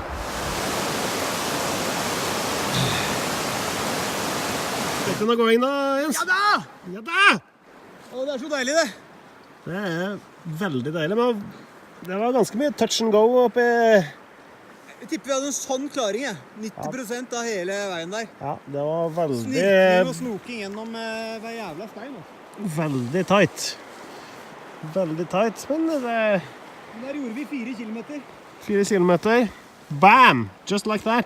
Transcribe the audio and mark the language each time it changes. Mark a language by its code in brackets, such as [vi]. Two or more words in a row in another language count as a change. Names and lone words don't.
[no] Vet du noe going da, Jens? Ja da! Ja da! Å, det er så deilig, det. Det er veldig deilig, men det var ganske mye [en] touch and go [no] oppi. Jeg tipper vi hadde en sånn klaring, jeg. 90% av hele veien der. Ja, det var Snirkning og snoking gjennom hver jævla stein. Altså. veldig tight. Veldig tight, men det er Der gjorde vi 4 kilometer. 4 kilometer. [en] Bam! Just like that.